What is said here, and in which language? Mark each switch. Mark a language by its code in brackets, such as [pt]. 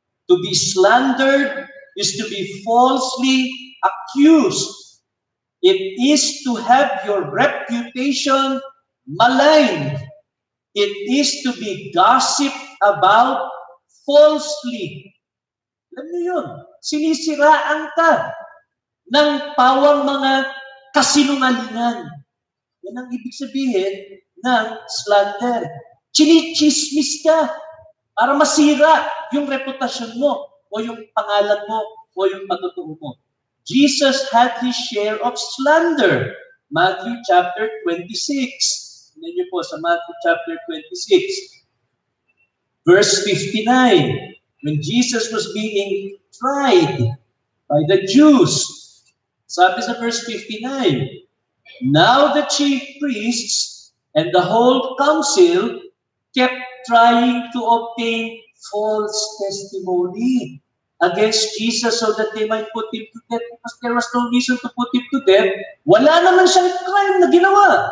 [en] To be slandered is to be falsely accused. It is to have your reputation maligned. It is to be gossiped about falsely. [tl] Alam niyo yun, sinisiraan ka ng pawang mga kasinungalingan. Yan ang ibig sabihin ng slander. Chinichismis ka para masira yung reputasyon mo o yung pangalan mo o yung patutuo mo. [en] Jesus had his share of slander. Matthew chapter 26. [tl] Tingnan niyo po sa Matthew chapter 26. Verse 59. [en] When Jesus was being tried by the Jews, [tl] sabi sa verse 59, [en] now the chief priests and the whole council kept trying to obtain false testimony against Jesus so that they might put him to death because there was no reason to put him to death. [tl] Wala naman siyang crime na ginawa.